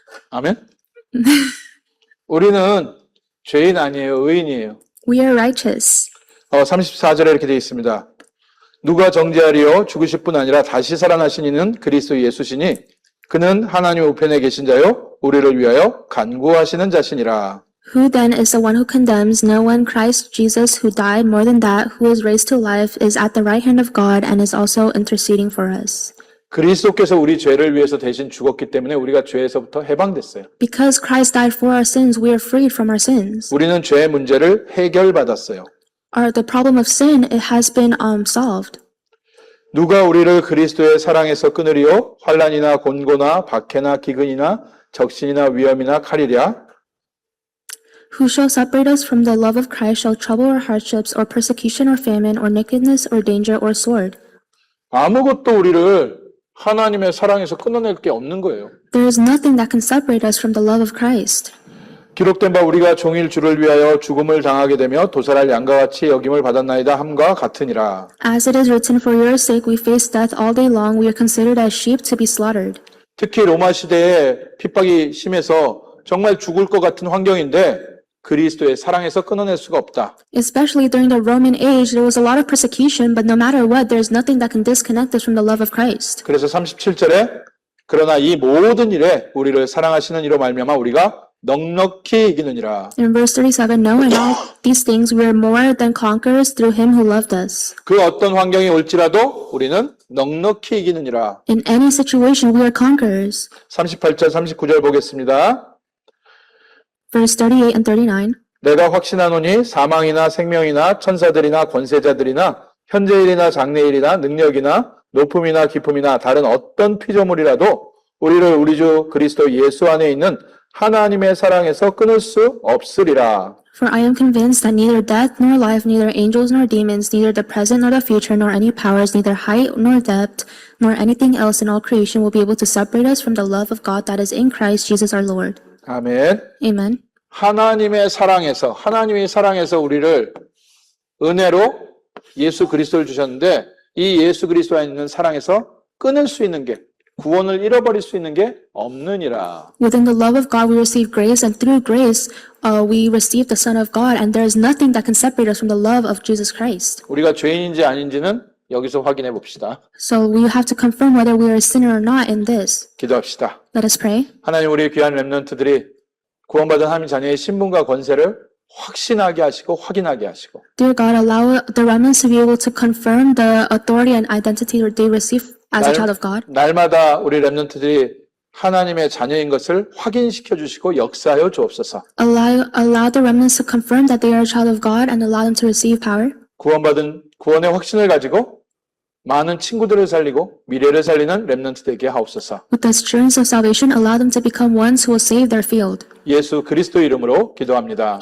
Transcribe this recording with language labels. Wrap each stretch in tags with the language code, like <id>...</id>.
<ko>아멘? 우리는 죄인 아니에요. 의인이에요.</ko> <en>We are righteous.</en> <ko>34절에 이렇게 되어 있습니다. 누가 정죄하리요? 죽으실 뿐 아니라 다시 살아나신 이는 그리스도 예수시니 그는 하나님 우편에 계신 자요 우리를 위하여 간구하시는 자시니라.</ko> <en>Who then is the one who condemns? No one. Christ Jesus, who died, more than that, who was raised to life, is at the right hand of God and is also interceding for us.</en> <ko>그리스도께서 우리 죄를 위해서 대신 죽었기 때문에 우리가 죄에서부터 해방됐어요.</ko> <en>Because Christ died for our sins, we are freed from our sins.</en> <ko>우리는 죄의 문제를 해결받았어요.</ko> <en>The problem of sin, it has been solved.</en> <ko>누가 우리를 그리스도의 사랑에서 끊으리요? 환난이나 곤고나 박해나 기근이나 적신이나 위험이나 칼이랴.</ko> <en>Who shall separate us from the love of Christ? Shall trouble or hardships or persecution or famine or nakedness or danger or sword?</en> <ko>아무것도 우리를 하나님의 사랑에서 끊어낼 게 없는 거예요.</ko> <en>There is nothing that can separate us from the love of Christ.</en> <ko>기록된 바 우리가 종일 주를 위하여 죽음을 당하게 되며 도살할 양과 같이 여김을 받았나이다 함과 같으니라.</ko> <en>As it is written, for your sake we face death all day long. We are considered as sheep to be slaughtered.</en> <ko>특히 로마 시대에 핍박이 심해서 정말 죽을 것 같은 환경인데 그리스도의 사랑에서 끊어낼 수가 없다.</ko> <en>Especially during the Roman age, there was a lot of persecution, but no matter what, there's nothing that can disconnect us from the love of Christ.</en> <ko>그래서 37절에 그러나 이 모든 일에 우리를 사랑하시는 이로 말미암아 우리가 넉넉히 이기느니라.</ko> <en>In verse 37, no, in all these things we are more than conquerors through him who loved us.</en> <ko>그 어떤 환경이 올지라도 우리는 넉넉히 이기느니라.</ko> <en>In any situation, we are conquerors.</en> <ko>38절, 39절 보겠습니다.</ko> <en>Verse 38 and 39.</en> <ko>내가 확신하노니 사망이나 생명이나 천사들이나 권세자들이나 현재일이나 장래일이나 능력이나 높음이나 깊음이나 다른 어떤 피조물이라도 우리를 우리 주 그리스도 예수 안에 있는 하나님의 사랑에서 끊을 수 없으리라.</ko> <en>For I am convinced that neither death nor life, neither angels nor demons, neither the present nor the future, nor any powers, neither height nor depth, nor anything else in all creation will be able to separate us from the love of God that is in Christ Jesus our Lord.</en> <ko>아멘.</ko> <en>Amen.</en> <ko>하나님의 사랑에서 우리를 은혜로 예수 그리스도를 주셨는데 이 예수 그리스도 안에 있는 사랑에서 끊을 수 있는 게 구원을 잃어버릴 수 있는 게 없느니라.</ko> <en>Within the love of God we receive grace, and through grace we receive the Son of God, and there is nothing that can separate us from the love of Jesus Christ.</en> <ko>우리가 죄인인지 아닌지는 여기서 확인해 봅시다.</ko> <en>So we have to confirm whether we are a sinner or not in this.</en> <ko>기도합시다.</ko> <en>Let us pray.</en> <ko>하나님, 우리 귀한 렘넌트들이 구원받은 하나님 자녀의 신분과 권세를 확신하게 하시고 확인하게 하시고</ko> <en>Dear God, allow the remnants to be able to confirm the authority and identity that they receive as a child of God.</en> <ko>날마다 우리 렘넌트들이 하나님의 자녀인 것을 확인시켜 주시고 역사하여 주옵소서.</ko> <en>Allow the remnants to confirm that they are a child of God and allow them to receive power.</en> <ko>구원받은 구원의 확신을 가지고 많은 친구들을 살리고 미래를 살리는 렘넌트 되게 하옵소서.</ko> <en>With the assurance of salvation, allow them to become ones who will save their field.</en> <ko>예수 그리스도 이름으로 기도합니다.</ko>